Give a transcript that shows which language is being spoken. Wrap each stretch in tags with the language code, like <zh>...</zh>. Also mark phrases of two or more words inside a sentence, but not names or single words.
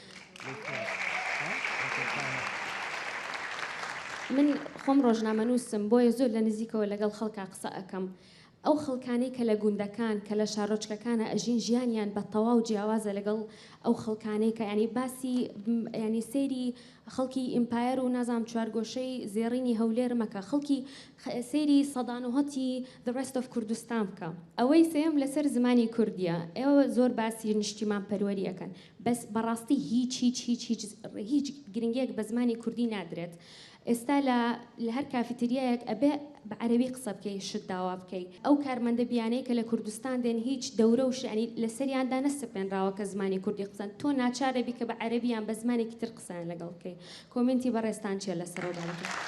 <ckb>من خۆم ڕۆژنامە نووسم بۆیە زۆر لە نزیکەوە لەگەڵ خەڵکا قسە ئەەکەم ئەو خەڵکانەی کە لە گوندەکان کە لە شارۆچکەکانە ئەژین ژیانیان بە تەواو جیاوازە لەگەڵ ئەو خەڵکانەی کە ینی باسی ینی سەیری خەڵکی ئیمپایر و نازام چوارگۆشەی زێڕینی هەولێر مەکە خەڵکی سەیری سەدانوهەتی</ckb> <en>the rest of</en> <ckb>کوردستان بکە ئەوەی سێم لەسەر زمانی کوردیە ئێوە زۆر باسی نیشتیمان پەروەریەکەن بەس بەڕاستی هیچ گرنگیەک بە زمانی کوردی نادرێت ئێستا لە هەر کافیتریایەک ئەبێ بە عەرەبی قسە بکەی شت داوا بکەی ئەو کارمەندە بیانەی کە لە کوردستان دێن هیچ دەورە و شانی لەسەریاندا نەسپێنراوە کە زمانی کوردی قسەن تۆ ناچارە بی کە بە عەرەبیان بە زمانێکی تر قسەیان لەگەڵ بکەی کۆمنتی بەڕێستان چیە لەسەرەوە داڵەکە</ckb>